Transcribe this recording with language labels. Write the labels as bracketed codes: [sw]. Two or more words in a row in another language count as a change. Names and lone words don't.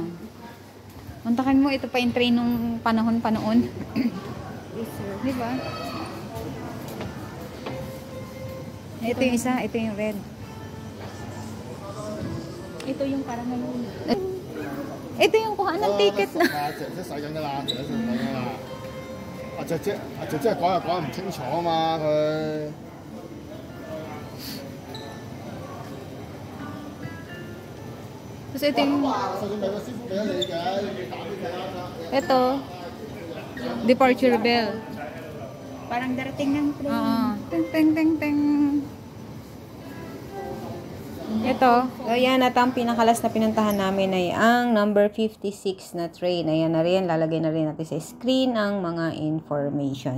[tl] Muntakan mo, ito pa yung train nung panahon-panoon. Preserve. Di ba? Ito yung isa, ito yung red. Ito yung parang ngayon. Ito yung kuha ng ticket na. [yue] 姐姐洗緊㗎啦，姐姐洗緊㗎啦。姐姐講又講唔清楚啊嘛，佢。 [tl] Tapos ito yung... [yue] 就算俾個師傅俾咗你嘅，你打俾佢啦。 [tl] Ito. [en] Departure bell. [tl] Parang darating ng train. Oo. Ting, ting, ting, ting. Ito. So, ayan, at ang pinakalas na pinuntahan namin ay ang number 56 na train. Ayan na rin, lalagay na rin natin sa screen ang mga information.